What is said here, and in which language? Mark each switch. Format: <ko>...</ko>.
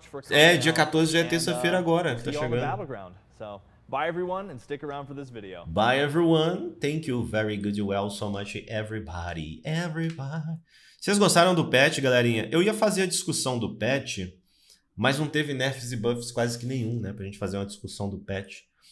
<pt>É, dia 14 já é terça-feira agora. Tá chegando.</pt> <en>Bye everyone and stick around for this video. Bye everyone. Thank you very good well so much everybody.</en> <pt>Vocês gostaram do patch, galerinha? Eu ia fazer a discussão do patch, mas não teve nerfs e buffs quase que nenhum, né, pra gente fazer uma discussão do patch.</pt>